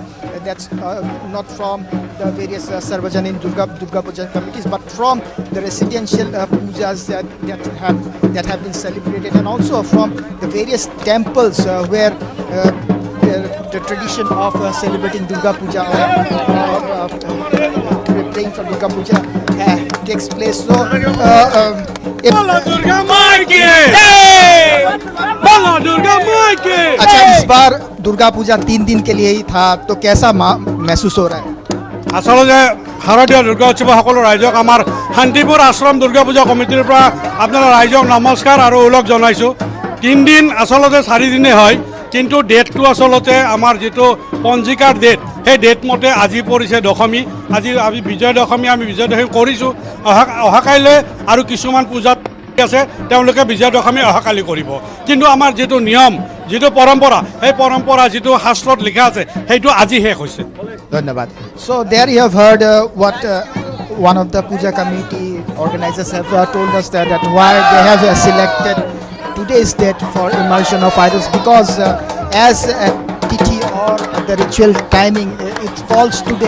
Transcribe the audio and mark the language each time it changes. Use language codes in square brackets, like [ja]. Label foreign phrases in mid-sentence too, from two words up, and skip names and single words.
[en] That's not from the various Sarvajanin Durga Puja committees, but from the residential pujas that have been celebrated, and also from the various temples where the tradition of celebrating Durga Puja or praying for Durga Puja takes place. [hi] So अच्छा, इस बार दुर्गा पूजा 3 दिन के लिए ही था, तो कैसा महसूस हो रहा है? [as] আচলতে শাৰদীয় দুৰ্গা উৎসৱ সকলো ৰাইজক আমাৰ শান্তিপুৰ আশ্ৰম দুৰ্গা পূজা কমিটিৰ পৰা আপোনালোক ৰাইজক নমস্কাৰ আৰু ওলগ জনাইছোঁ. 3 দিন আচলতে 4 দিনে হয়, কিন্তু ডেটটো আচলতে আমাৰ যিটো পঞ্জিকাৰ ডেট, সেই ডেট মতে আজি পৰিছে দশমী. আজি আমি বিজয় দশমী কৰিছোঁ. অহাকাইলৈ আৰু কিছুমান পূজাত আছে, তেওঁলোকে বিজয় দশমী অহাকালি কৰিব. কিন্তু আমাৰ যিটো নিয়ম, যিটো পৰম্পৰা, সেই পৰম্পৰা যিটো শাস্ত্ৰত লিখা আছে, সেইটো আজি শেষ হৈছে. ধন্যবাদ. [en] So there you have heard what one of the puja committee organizers have told us that why they have selected today's date for immersion of idols, because as a tithi or the ritual timing, it falls today.